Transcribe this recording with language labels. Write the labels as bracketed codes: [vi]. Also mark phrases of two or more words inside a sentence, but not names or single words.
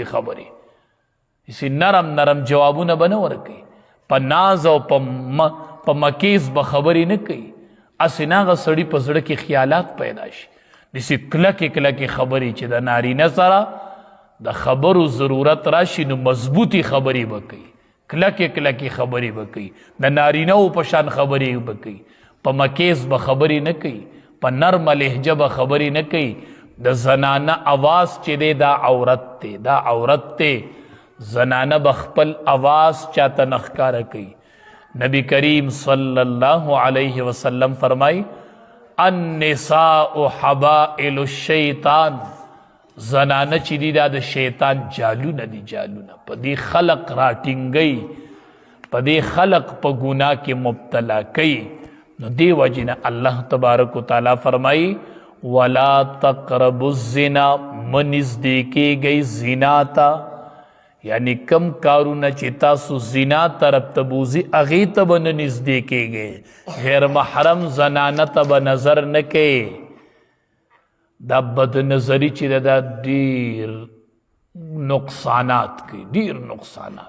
[ps] خبرې، داسې نرم جوابونه به نه ورکوي، په ناز او په مکیز به خبرې نه کوي، هسې نه هغه سړي په زړه کې خیالات پیدا شي، داسې کلکې خبرې چې د نارینه سره د خبرو ضرورت راشي نو مضبوطي خبرې به کوي، کلکې خبرې به کوي، د نارینهو په شان خبرې به کوي، په مکیز به خبرې نه کوي، په نرم لهجه به خبرې نه کوي۔ د زنانه آواز چې دی دا عورت دی، دا عورت دی، زنانه به خپل آواز چاته نه ښکاره کوي۔ نبی کریم [ar] صلی اللہ علیہ وسلم [ps] فرمائی [ar] النساء حبائل الشیطان، [ps] زنانه چې دی دا د شیطان جالونه دي، جالونه په دې خلق راټینګوي، په دې خلق په ګناه کې مبتلا کوي۔ نو دی وجنه الله تبارک و تعالی فرمائی [ar] ولا تقربوا الزنا، [ps] مه نږدې کیږئ زنا ته، یعنی کم کارونه چې تاسو زنا طرف ته بوځي هغې ته به نه نږدې کیږئ، غیر محرم زنانه ته به نظر نه کوئ، دا بد نظری چې دا ډیر نقصانات کوي، ډیر نقصانات۔